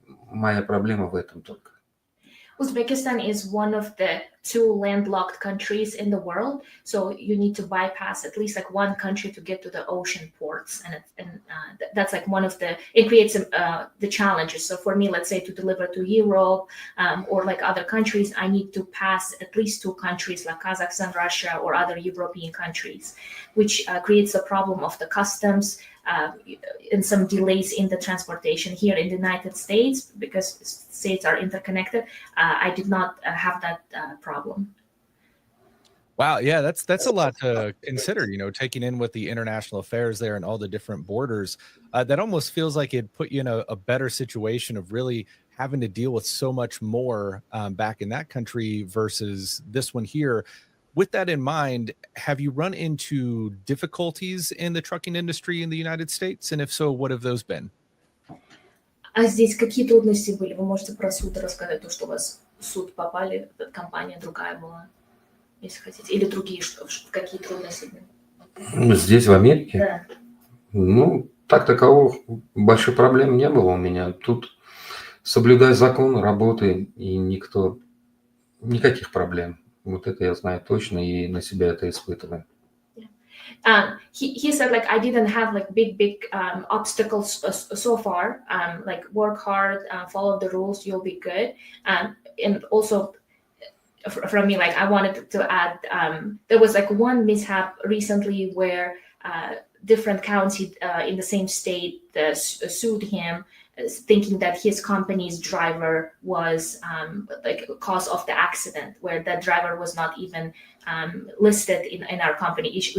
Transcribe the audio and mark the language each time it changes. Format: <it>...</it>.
<ru>Моя проблема в этом только.</ru> <en>Uzbekistan is one of the 2 landlocked countries in the world, so you need to bypass at least like one country to get to the ocean ports, and that's like one of it creates the challenges. So for me, let's say to deliver to Europe or like other countries, I need to pass at least 2 countries like Kazakhstan, Russia, or other European countries, which creates a problem of the customs. And some delays in the transportation here in the United States, because states are interconnected. I did not have that problem. Wow, yeah, that's a lot to consider, taking in with the international affairs there and all the different borders. That almost feels like it put you in a better situation of really having to deal with so much more back in that country versus this one here. With that in mind, have you run into difficulties in the trucking industry in the United States? And if so, what have those been?</en> <ru>А здесь какие трудности были? Вы можете про суд рассказать, то, что у вас в суд попали, компания другая была, если хотите, или другие, какие трудности были? Здесь, в Америке? Да. Ну, так таковых больших проблем не было у меня. Тут соблюдай закон, работай, и никаких проблем. Вот это я знаю точно и на себя это испытываю.</ru> <en>He said, like, I didn't have like big obstacles so far. Like, work hard, follow the rules, you'll be good. And also from me, like, I wanted to add, there was like one mishap recently where different county in the same state sued him, thinking that his company's driver was like cause of the accident, where that driver was not even listed in our company.</en>